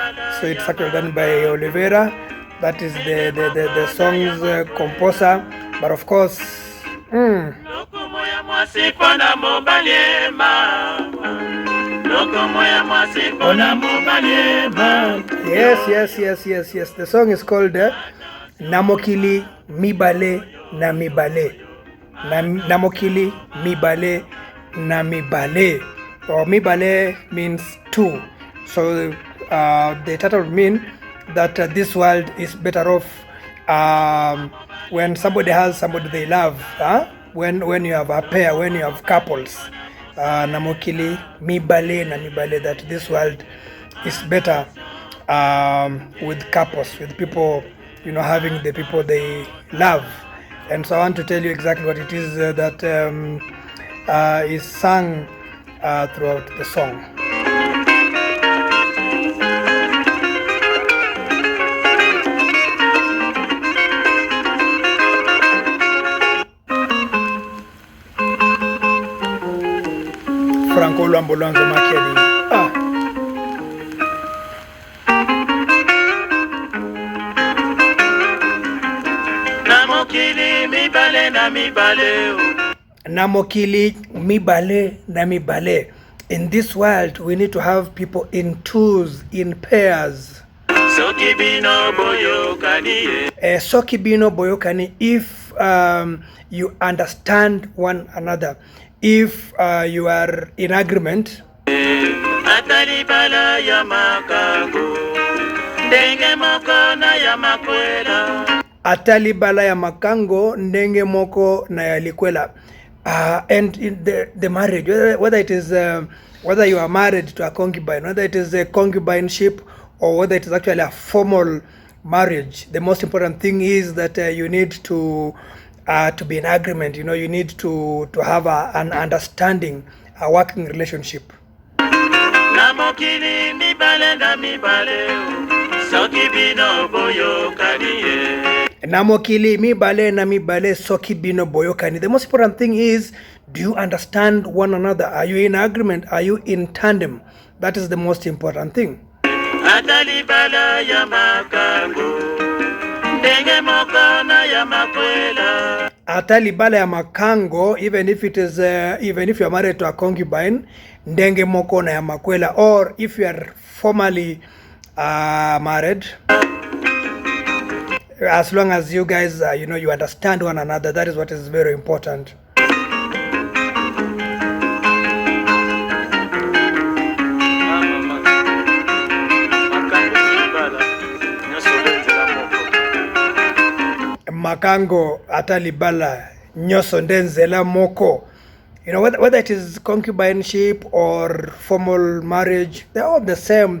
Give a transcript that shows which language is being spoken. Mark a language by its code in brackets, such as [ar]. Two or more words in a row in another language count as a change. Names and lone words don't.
[en] So it's actually done by Oliveira. That is the song's composer. But of course, yes. The song is called Mokili, Mibale na mibale. Mokili, Mibale na mibale. Or mibale means two. So the title would mean that this world is better off when somebody has somebody they love, when you have a pair, when you have couples. [ln] Namokili, mibale na mibale, [en] that this world is better with couples, with people, having the people they love. And so I want to tell you exactly what it is that is sung throughout the song. [ln] Franco Lambolanzo Mokili. Namokili mibale na mibale. [en] In this world, we need to have people in twos, in pairs. [ln] Soki bino boyokani. Soki bino boyokani. [en] If you understand one another, if you are in agreement. [ln] Atalibala ya makango ndenge moko na ya makwela. Atalibala ya makango ndenge moko na ya likwela. [en] And in the marriage, whether it is whether you are married to a concubine, whether it is a concubineship, or whether it is actually a formal marriage, the most important thing is that you need to be in agreement. You need to have an understanding, a working relationship. [ln] Namokili mibale na mibale soki bino boyokani. Namokili mibale na mibale soki bino boyokani. [en] The most important thing is, do you understand one another? Are you in agreement? Are you in tandem? That is the most important thing. [ln] Atalibala ya makango ndenge moko na ya makwela. Atalibala ya makango, [en] even if you are married to a concubine, [ln] ndenge moko na ya makwela, [en] or if you are formally married, as long as you guys you understand one another, that is what is very important. [ln] Makango atalibala nyoso ndenzela moko. [en] Whether it is concubineship or formal marriage, they're all the same.